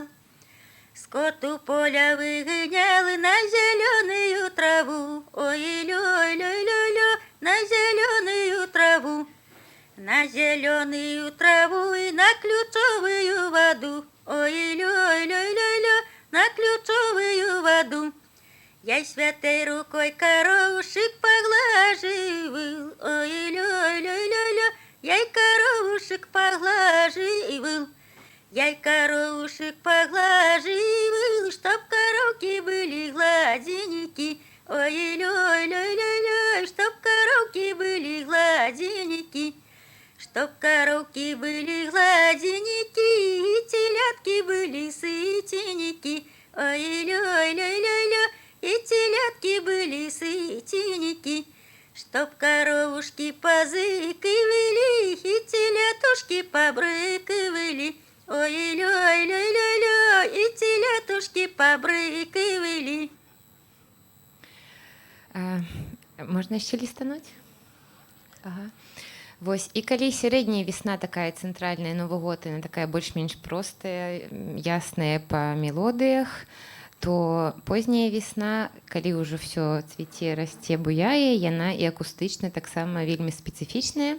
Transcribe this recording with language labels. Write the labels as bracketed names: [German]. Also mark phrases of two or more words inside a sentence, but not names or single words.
[Russian] Скот у поля выгонял на зеленую траву. Ой-лёй-лёй-лёй-лёй, на зеленую траву. На зеленую траву и на ключевую воду. Ой-лёй-лёй-лёй-лёй, на ключевую воду. Я святой рукой коровушек поглаживал. Ой-лёй-лёй-лёй-лёй, я коровушек поглаживал. Я коровушек поглаживал, чтоб коровки были гладенькие. Ой-лёй-лёй-лёй-лёй, чтоб коровки были гладенькие. Чтоб коровки были гладенькие, и телятки были сытенькие. Ой-лёй-лёй-лёй-лёй, и телятки были сытенькие. Чтоб коровушки позыкивали, и телятушки побрыкивали. Ой-лёй-лёй-лёй-лёй, и телятушки побрыкивали. [Ukrainian] Можна ще лістануть? Ага. [Belarusian] Вось, і калі сярэдняя весна такая цэнтральная, Новы год, яна такая больш-менш простая, ясная па мелодыях, то позняя весна, калі ўжо ўсё цвіце, расце, буяе, яна і акустычна таксама вельмі спецыфічная.